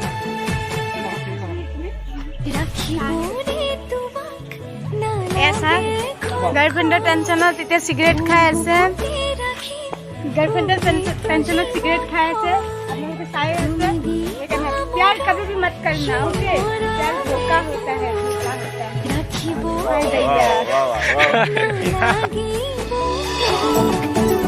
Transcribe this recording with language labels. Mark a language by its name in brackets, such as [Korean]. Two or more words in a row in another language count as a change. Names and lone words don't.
[Assamese] ऐसा গাৰ্লফ্ৰেণ্ডৰ টেনশ্যনত এতিয়া চিগাৰেট খাই আছে। গাৰ্লফ্ৰেণ্ডৰ টেনশ্যনত চিগাৰেট খাই আছে, আপোনালোকে চাই আছে। [Hindi] সেইকাৰণে प्यार कभी भी मत करना, ओके? प्यार धोखा होता है, धोखा होता है।